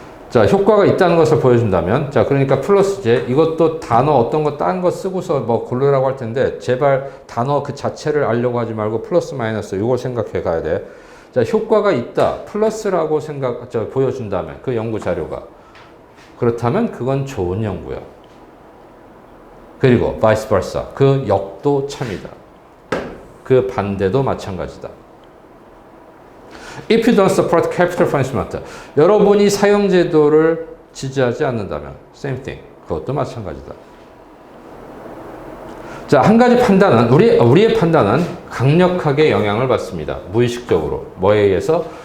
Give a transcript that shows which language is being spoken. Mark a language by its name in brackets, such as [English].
[Korean] 자, 효과가 있다는 것을 보여준다면, 자, 그러니까 플러스제, 이것도 단어 어떤 거 딴 거 쓰고서 고르라고 할 텐데 제발 단어 그 자체를 알려고 하지 말고 플러스 마이너스 이걸 생각해 가야 돼. 자, 효과가 있다. 플러스라고 보여준다면, 그 연구 자료가. 그렇다면 그건 좋은 연구야. 그리고 [English] vice versa. [Korean] 그 역도 참이다. 그 반대도 마찬가지다. [English] If you don't support capital punishment, [Korean] 여러분이 사형제도를 지지하지 않는다면, [English] same thing. [Korean] 그것도 마찬가지다. 자, 한 가지 판단은, 우리의 판단은 강력하게 영향을 받습니다. 무의식적으로. 뭐에 의해서?